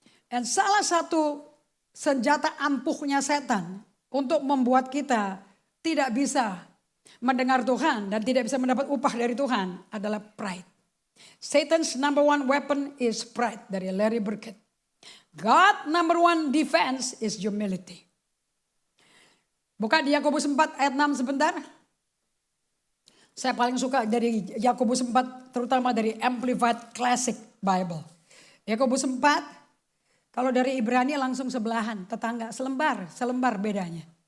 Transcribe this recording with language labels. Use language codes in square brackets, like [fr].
[id] Dan salah satu senjata ampuhnya setan untuk membuat kita tidak bisa mendengar Tuhan dan tidak bisa mendapat upah dari Tuhan adalah pride. [en] Satan's number one weapon is pride, [id] dari [en] Larry Burkett. God number one defense is humility. [id] Buka di Yakobus 4 ayat 6 sebentar. Saya paling suka dari Yakobus 4, terutama dari Amplified Classic Bible. Yakobus 4, kalau dari Ibrani langsung sebelahan, tetangga, selembar bedanya.